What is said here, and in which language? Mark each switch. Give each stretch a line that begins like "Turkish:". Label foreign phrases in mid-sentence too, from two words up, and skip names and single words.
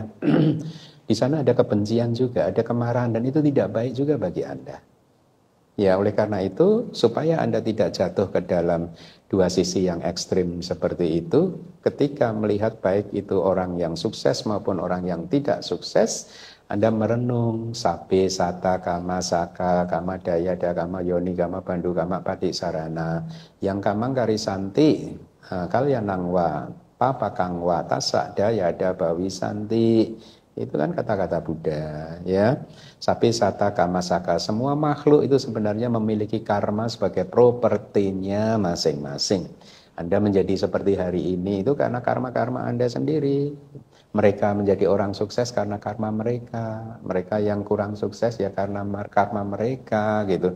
Indonesian: Di sana ada kebencian juga, ada kemarahan, dan itu tidak baik juga bagi Anda. Ya, oleh karena itu, supaya Anda tidak jatuh ke dalam dua sisi yang ekstrim seperti itu, ketika melihat baik itu orang yang sukses maupun orang yang tidak sukses, Anda merenung,
Pali: sabe, sata, kama, saka, kama, dayada, kama, yoni, kama, bandu, kama, padi, sarana, yang kamang karisanti, kalian nangwa, papa kangwa, tasak, dayada, bawi, santi.
Indonesian: Itu kan kata-kata Buddha, ya.
Pali: Sapi, sata, kama, saka,
Indonesian: semua makhluk itu sebenarnya memiliki karma sebagai propertinya masing-masing. Anda menjadi seperti hari ini itu karena karma-karma Anda sendiri. Mereka menjadi orang sukses karena karma mereka. Mereka yang kurang sukses ya karena karma mereka gitu.